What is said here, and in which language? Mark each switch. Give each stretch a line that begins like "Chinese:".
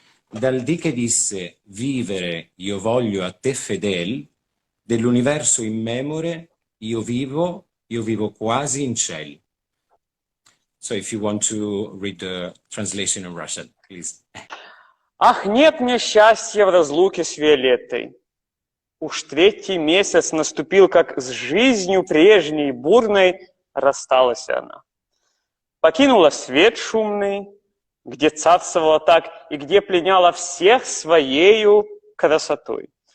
Italian: Dal dì che disse vivere io voglio a te fedel, dell'universo immemore io vivo quasi in ciel.
English: So if you want to read the translation in Russian, please.
Russian: Ах, нет мне счастья в разлуке с Виолеттой. Уж третий месяц наступил, как с жизнью прежней бурной рассталась она. Покинула свет шумный, где царствовала так и где пленяла всех своею красотой.